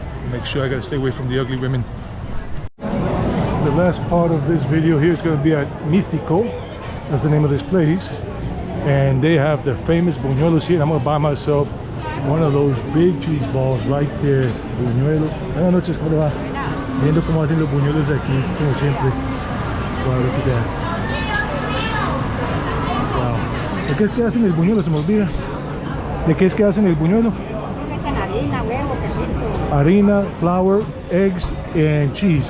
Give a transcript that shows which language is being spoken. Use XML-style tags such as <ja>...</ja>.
<en>Make sure I gotta stay away from the ugly women. The last part of this video here is going to be at Místico. That's the name of this place. And they have the famous buñuelos here. I'm going to buy myself one of those big cheese balls right there.</en> <es>Buñuelo. Buenas noches, ¿cómo le va? Viendo cómo hacen los buñuelos aquí, como siempre.</es> <en>Wow, look at that.</en> <es>Wow. ¿De qué es que hacen el buñuelo? Se me olvida. ¿De qué es que hacen el buñuelo? Echan harina, huevo, quesito.</es> <en>Harina, flour, eggs, and cheese.</en>